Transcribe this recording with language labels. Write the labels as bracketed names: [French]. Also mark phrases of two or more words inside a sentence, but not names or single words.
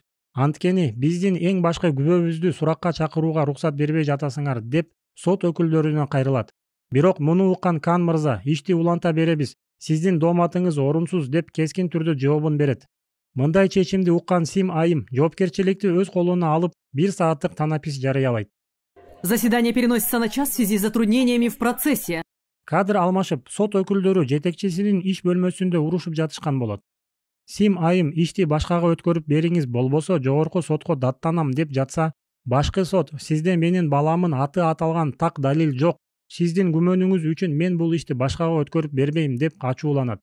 [Kyrgyz] Анткени биздин эң башкы күбөбүздү суракка чакырууга уруксат бербей жатасыңар, деп сот өкүлдөрүнө кайрылат. Бирок муну уккан Кан мырза, ишти уланта беребиз, сиздин дооматыңыз орунсуз, деп кескин түрдө жообун берет. Мындай чечимди уккан Сим айым жоопкерчиликти өз колуна алып, 1 сааттык танапис жарыялайт. [Russian] Заседание переносится на час в связи с затруднениями в процессе. [Kyrgyz] Кадр алмашып, сот өкүлдөрү жетекчисинин иш бөлмөсүндө урушуп жатышкан болот. Сим айым ишти башкага өткөрүп бериңиз, болбосо жогорку сотко даттанам, деп жатса, башкы сот сизде менин баламын аты аталган так далил жок, сиздин күмөнүңүз үчүн мен бул ишти башкага өткөрүп бербейм, деп ачууланат.